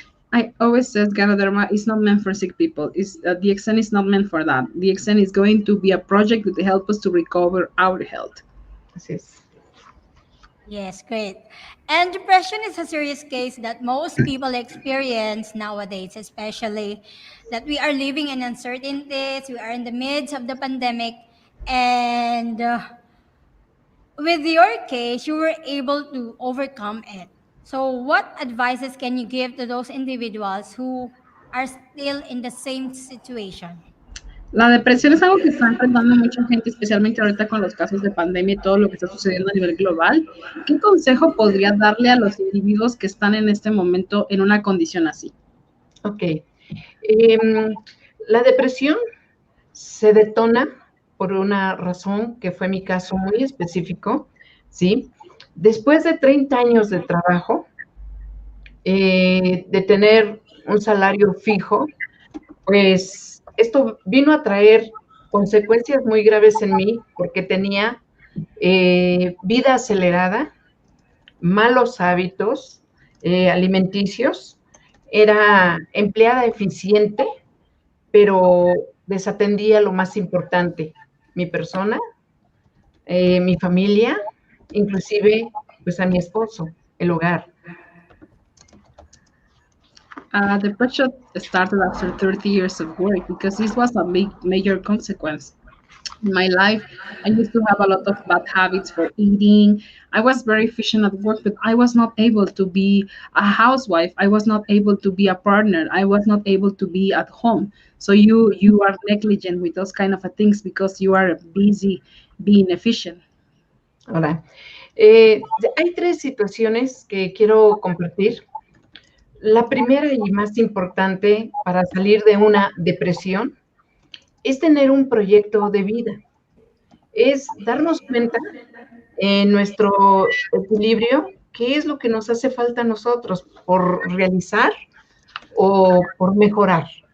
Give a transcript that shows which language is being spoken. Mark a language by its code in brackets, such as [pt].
[en] I always says Ganoderma is not meant for sick people. DXN is not meant for that. DXN is going to be a project that help us to recover our health. [es] Así es. [en] Yes, great. And depression is a serious case that most people experience nowadays, especially that we are living in uncertainties, we are in the midst of the pandemic, and with your case, you were able to overcome it. So, what advices can you give to those individuals who are still in the same situation? [es] La depresión es algo que está enfrentando mucha gente, especialmente ahorita con los casos de pandemia y todo lo que está sucediendo a nivel global. ¿Qué consejo podría darle a los individuos que están en este momento en una condición así? Ok. La depresión se detona por una razón que fue mi caso muy específico, ¿sí? Después de 30 años de trabajo, de tener un salario fijo, pues esto vino a traer consecuencias muy graves en mí porque tenía vida acelerada, malos hábitos alimenticios, era empleada eficiente, pero desatendía lo más importante, mi persona, mi familia, inclusive pues a mi esposo, el hogar. [en] Depression started after 30 years of work because this was a big, major consequence. In my life, I used to have a lot of bad habits for eating. I was very efficient at work, but I was not able to be a housewife. I was not able to be a partner. I was not able to be at home. So you are negligent with those kind of things because you are busy being efficient. [es] Ahora, hay 3 situaciones que quiero compartir. La primera y más importante para salir de una depresión es tener un proyecto de vida. Es darnos cuenta en nuestro equilibrio qué es lo que nos hace falta a nosotros por realizar o por mejorar.